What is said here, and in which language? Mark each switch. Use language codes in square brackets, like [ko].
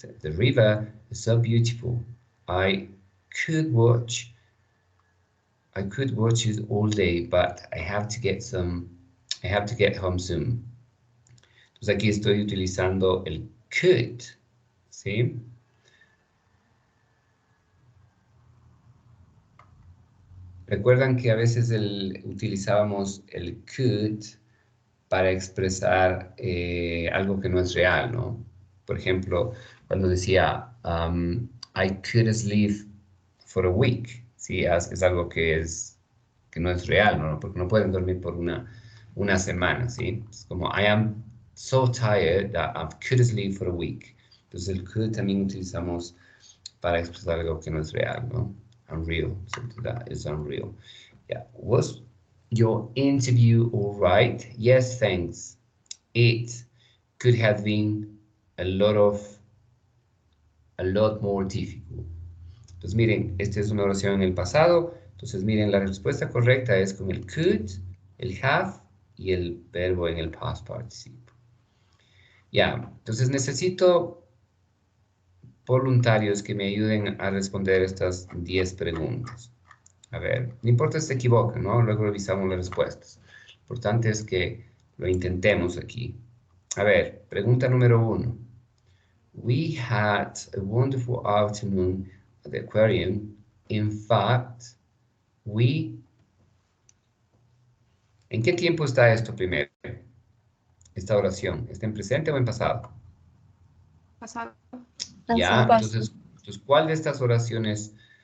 [en] The river is so beautiful. I could watch it all day, but I have to get home soon. [es] Entonces aquí estoy utilizando el could, ¿sí? Recuerdan que a veces utilizábamos el could para expresar algo que no es real, ¿no? Por ejemplo, cuando decía, I could sleep for a week, ¿sí? Es algo que no es real, ¿no? Porque no pueden dormir por una semana, ¿sí? Es como, I am so tired that I could sleep for a week. Entonces el could también utilizamos para expresar algo que no es real, ¿no? [en] Unreal, something that is unreal. Yeah. Was your interview all right? Yes, thanks. It could have been a lot more difficult. [es] Entonces, miren, esta es una oración en el pasado. Entonces, miren, la respuesta correcta es con el could, el have y el verbo en el past participle. Ya, entonces necesito voluntarios que me ayuden a responder estas 10 preguntas. A ver, no importa si se equivocan, ¿no? Luego revisamos las respuestas. Lo importante es que lo intentemos aquí. A ver, pregunta número 1. [en] We had a wonderful afternoon at the aquarium. [es] In fact, ¿En qué tiempo está esto primero? Esta oración. ¿Está en presente o en pasado? Pasado. Ya, entonces, ¿cuál de estas oraciones